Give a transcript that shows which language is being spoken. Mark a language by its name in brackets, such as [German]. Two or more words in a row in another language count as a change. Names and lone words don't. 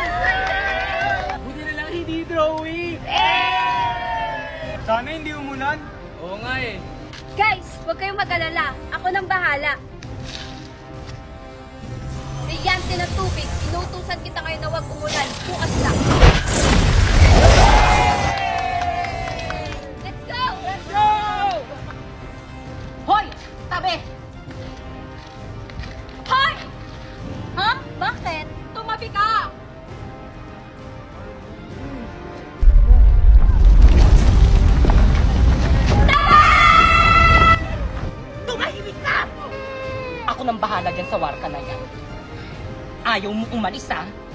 [Filipino] Buti na lang hindi drawing! Sana hindi umulan. Oo nga eh. Guys, huwag kayong mag-alala. Ako nang bahala. Brilyante na tubig. Inuutusan kita ngayon na huwag umulan. Bukas lang. [English] Let's go! Let's go! [Filipino] Hoy! Tabi! Hoy! Ha? Bakit? Tumabi ka! Tumahimik ka! Ako nang bahala dyan sa warka na yan. Ayaw mo umalis, ha?